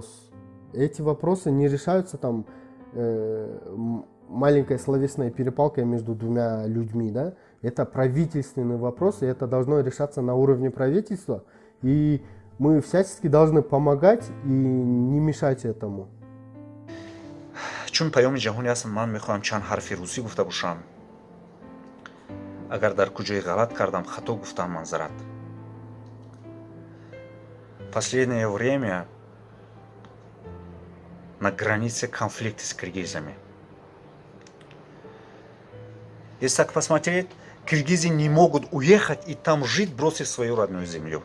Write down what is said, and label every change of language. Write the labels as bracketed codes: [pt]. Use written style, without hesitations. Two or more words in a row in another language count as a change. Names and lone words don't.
[ru] Эти вопросы не решаются там маленькой словесной перепалкой между двумя людьми, да? Это правительственный вопрос, и это должно решаться на уровне правительства. И мы всячески должны помогать и не мешать этому. [fa] چون پیام جهانی هستم، من میخوام چند حرف روسی گفته باشم. اگر در کجای غلط کردم، خطا گفتم، معذرت. [ru] Последнее время на границе конфликт с киргизами. Если так посмотреть, киргизы не могут уехать и там жить, бросив свою родную землю.